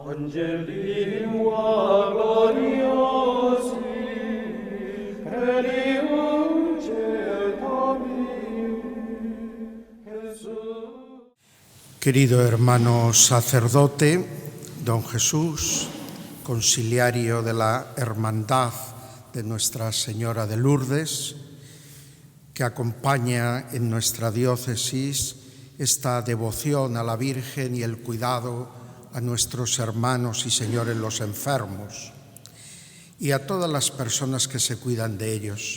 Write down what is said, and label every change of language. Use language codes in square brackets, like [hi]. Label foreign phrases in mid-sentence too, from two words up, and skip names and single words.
[es] Angelim gloriosi, Elium cetavi, Jesús. Querido hermano sacerdote, don Jesús, conciliario de la Hermandad de Nuestra Señora de Lourdes, que acompaña en nuestra diócesis esta devoción a la Virgen y el cuidado a nuestros hermanos y señores los enfermos y a todas las personas que se cuidan de ellos.